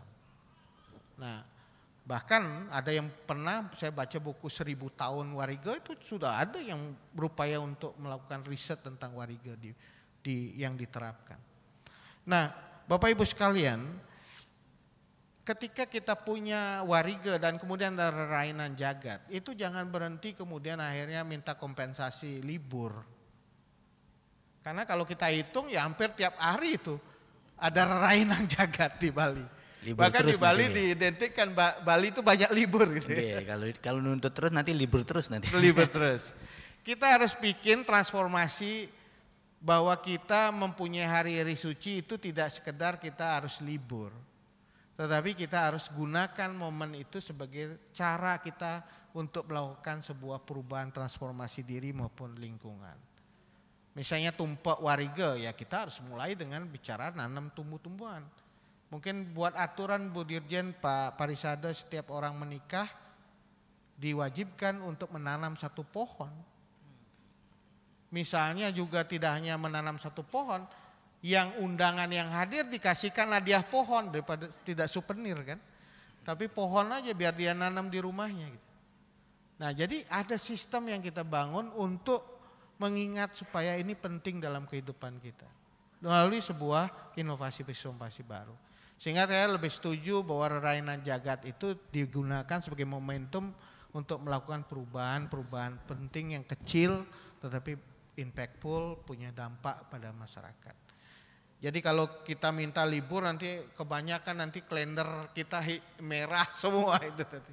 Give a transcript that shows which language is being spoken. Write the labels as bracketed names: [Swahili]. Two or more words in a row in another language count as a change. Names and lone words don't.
[Indonesian] Nah bahkan ada yang pernah saya baca buku 1000 tahun wariga itu sudah ada yang berupaya untuk melakukan riset tentang wariga yang diterapkan. Nah Bapak Ibu sekalian, ketika kita punya wariga dan kemudian ada rerainan jagat, itu jangan berhenti kemudian akhirnya minta kompensasi libur. Karena kalau kita hitung ya hampir tiap hari itu ada rerainan jagat di Bali. Libur. Bahkan di Bali diidentikan Bali itu banyak libur gitu. Ya. Kalau nuntut terus nanti libur terus nanti. Libur terus. Kita harus bikin transformasi bahwa kita mempunyai hari-hari suci itu tidak sekedar kita harus libur. Tetapi kita harus gunakan momen itu sebagai cara kita untuk melakukan sebuah perubahan transformasi diri maupun lingkungan. Misalnya tumpak wariga, ya kita harus mulai dengan bicara nanam tumbuh-tumbuhan. Mungkin buat aturan Bu Dirjen Pak Parisada setiap orang menikah diwajibkan untuk menanam satu pohon. Misalnya juga tidak hanya menanam satu pohon, yang undangan yang hadir dikasihkan hadiah pohon daripada tidak souvenir kan. Tapi pohon aja biar dia nanam di rumahnya gitu. Nah jadi ada sistem yang kita bangun untuk mengingat supaya ini penting dalam kehidupan kita. Melalui sebuah inovasi baru. Sehingga saya lebih setuju bahwa rerainan jagat itu digunakan sebagai momentum untuk melakukan perubahan penting yang kecil tetapi impactful, punya dampak pada masyarakat. Jadi kalau kita minta libur nanti kebanyakan nanti kalender kita merah semua itu tadi.